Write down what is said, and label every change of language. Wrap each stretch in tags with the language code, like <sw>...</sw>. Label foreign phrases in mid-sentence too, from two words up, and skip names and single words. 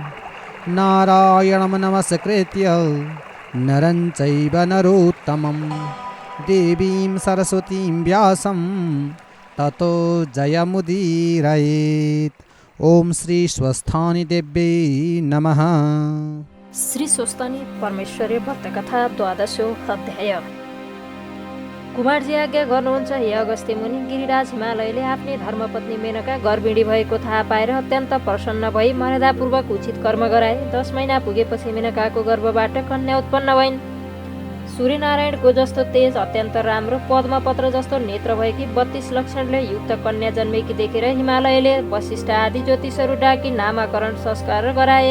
<sa>नारायणं नमस्कृत्य नरं चैव नरोत्तमं देवीं सरस्वतीं व्यासं ततो जयमुदीरयेत्। ओम श्री स्वस्थानी देव्यै नमः। श्री स्वस्तानी परमेश्वरी भक्तकथा द्वादशो अध्याय।</sa> <ne>कुमारजी आज्ञा गर्नुहुन्छ हे अगस्त्य मुनि। गिरिराज हिमालयले आफ्नी धर्मपत्नी मेनका गर्भिणी भएको थाहा पाएर अत्यन्त प्रसन्न भई मर्यादापूर्वक उचित कर्म गराए। 10 महिना पुगेपछि मेनकाको गर्भबाट कन्या उत्पन्न भइन्। सूर्यनारायणको जस्तो तेज, अत्यन्त राम्रो, पद्मपत्र जस्तो नेत्र भएकी 32 लक्षणले युक्त कन्या जन्मेकी देखेर हिमालयले वशिष्ठ आदि ज्योतिषहरू डाकी नामाकरण संस्कार गराए।</ne>